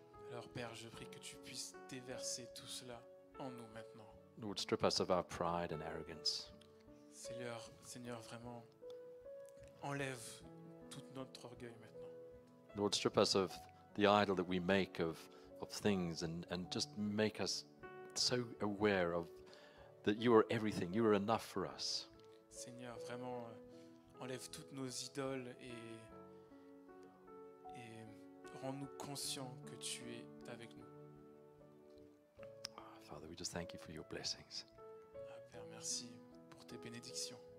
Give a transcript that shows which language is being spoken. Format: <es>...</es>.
<fr>Alors Père, je prie que tu puisses déverser tout cela en nous maintenant.</fr> <en>Lord, strip us of our pride and arrogance.</en> <fr>Seigneur, vraiment, enlève tout notre orgueil maintenant.</fr> <en>Lord, strip us of the idol that we make of things and just make us so aware of that you are everything, you are enough for us.</en> <fr>Seigneur, vraiment, enlève toutes nos idoles et rends-nous conscients que tu es avec nous.</fr> <en>Father, we just thank you for your blessings.</en> <fr>Ah, Père, merci pour tes bénédictions.</fr>